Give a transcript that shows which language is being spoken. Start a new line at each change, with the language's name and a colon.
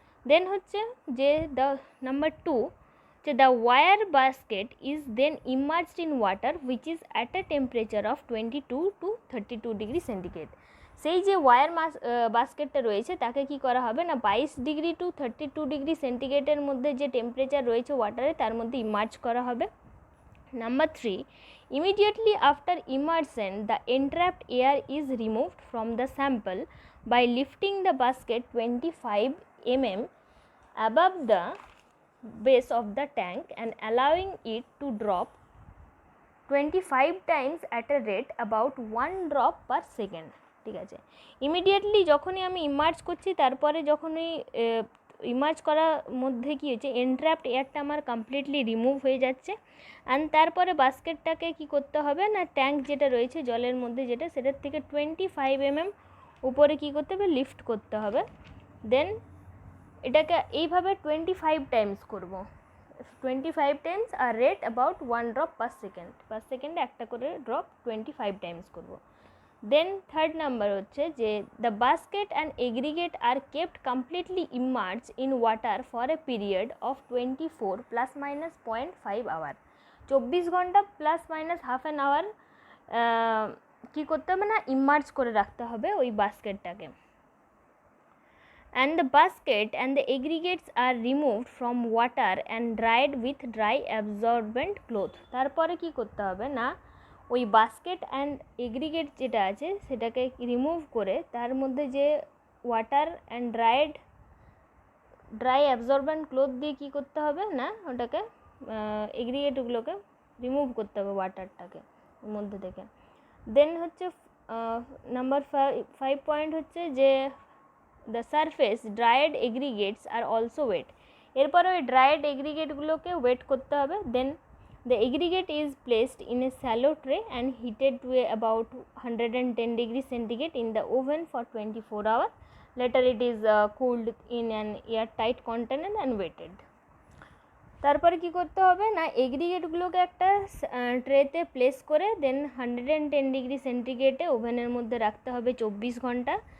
Bangla: দেন হচ্ছে যে নাম্বার 2 যে
English: the wire basket is then immersed in water which is at a temperature of 22 to 32 degree centigrade.
Bangla: সেই যে wire বাস্কেটটা রয়েছে তাকে কি করা হবে না 22 ডিগ্রি টু 32 ডিগ্রি সেন্টিগ্রেডের মধ্যে যে টেম্পারেচার রয়েছে ওয়াটারে তার মধ্যে ইমার্জ করা হবে।
English: number 3, immediately after immersion the entrapped air is removed from the sample by lifting the basket 25 mm above the base of the tank and allowing it to drop 25 times at a rate about 1 drop per second,
Bangla: ঠিক আছে। Immediately যখনই আমি emerge করছি তারপরে যখনই emerge করার মধ্যে কী হচ্ছে এন্ট্র্যাপড এয়ারটা আমার কমপ্লিটলি রিমুভ হয়ে যাচ্ছে, অ্যান্ড তারপরে বাস্কেটটাকে কি করতে হবে না ট্যাঙ্ক যেটা রয়েছে জলের মধ্যে যেটা সেটার থেকে 25 mm উপরে কী করতে হবে লিফট করতে হবে। দেন এটাকে এইভাবে 25 টাইমস করব, 25 Times আর
English: rate about 1 drop per সেকেন্ডে
Bangla: একটা করে ড্রপ 25 টাইমস করব।
English: then third number
Bangla: হচ্ছে যে
English: The basket and aggregate are kept completely immerse in water for a period of 24 ± 0.5 hour.
Bangla: 24 ঘন্টা
English: plus minus half an hour
Bangla: কী করতে হবে না ইমার্জ করে রাখতে হবে ওই বাস্কেটটাকে।
English: And the basket and the aggregates are removed from water and dried with dry absorbent cloth.
Bangla: তারপরে কি করতে হবে না ওই বাস্কেট অ্যান্ড এগ্রিগেট যেটা আছে সেটাকে রিমুভ করে তার মধ্যে যে water and dry absorbent cloth দিয়ে কী করতে হবে না ওটাকে এগ্রিগেটগুলোকে রিমুভ করতে হবে ওয়াটারটাকে ওর মধ্যে থেকে। দেন হচ্ছে নাম্বার 5 পয়েন্ট হচ্ছে যে
English: the surface dried aggregates are also wet.
Bangla: এরপরে ওই ড্রাইড এগ্রিগেটগুলোকে ওয়েট করতে হবে।
English: Then the aggregate is placed in a shallow tray and heated to about 110 degree centigrade in the oven for 24 hours. Later it is cooled in an airtight container and waited.
Bangla: তারপরে কি করতে হবে না এগ্রিগেটগুলোকে একটা ট্রেতে place করে দেন 110 ডিগ্রি সেন্টিগ্রেডে ওভেনের মধ্যে রাখতে হবে 24 ঘন্টা।